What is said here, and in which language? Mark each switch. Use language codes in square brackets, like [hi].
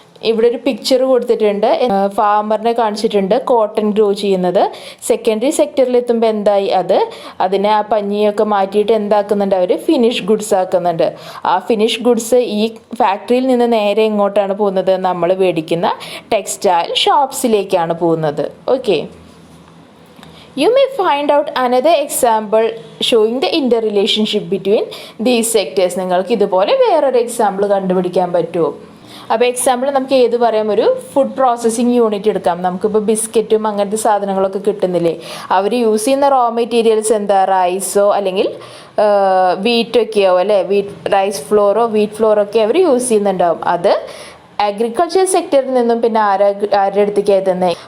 [ml] ഇവിടെ ഒരു പിക്ചർ കൊടുത്തിട്ടുണ്ട്. ഫാമറിനെ കാണിച്ചിട്ടുണ്ട് കോട്ടൺ ഗ്രോ ചെയ്യുന്നത്. സെക്കൻഡറി സെക്ടറിൽ എത്തുമ്പോൾ എന്തായി? അതിനെ ആ പഞ്ഞിയൊക്കെ മാറ്റിയിട്ട് എന്താക്കുന്നുണ്ട്? അവർ ഫിനിഷ് ഗുഡ്സ് ആക്കുന്നുണ്ട്. ആ ഫിനിഷ് ഗുഡ്സ് ഈ ഫാക്ടറിയിൽ നിന്ന് നേരെ എങ്ങോട്ടാണ് പോകുന്നത്? നമ്മൾ മേടിക്കുന്ന ടെക്സ്റ്റൈൽ ഷോപ്സിലേക്കാണ് പോകുന്നത്. [en] Okay, you may find out another example showing the interrelationship between these sectors. [ml] നിങ്ങൾക്ക് ഇതുപോലെ വേറൊരു എക്സാമ്പിൾ കണ്ടുപിടിക്കാൻ പറ്റുമോ? അപ്പോൾ എക്സാമ്പിൾ നമുക്ക് ഏത് പറയാം? ഒരു ഫുഡ് പ്രോസസ്സിങ് യൂണിറ്റ് എടുക്കാം. നമുക്കിപ്പോൾ ബിസ്ക്കറ്റും അങ്ങനത്തെ സാധനങ്ങളൊക്കെ കിട്ടുന്നില്ലേ? അവർ യൂസ് ചെയ്യുന്ന റോ മെറ്റീരിയൽസ് എന്താ? റൈസോ അല്ലെങ്കിൽ വീറ്റൊക്കെയോ അല്ലേ? റൈസ് ഫ്ലോറോ വീറ്റ് ഫ്ലോറോ ഒക്കെ അവർ യൂസ് ചെയ്യുന്നുണ്ടാവും. അത് അഗ്രികൾച്ചർ സെക്ടറിൽ നിന്നും പിന്നെ ആരുടെ അടുത്തേക്ക് എത്തുന്നത്?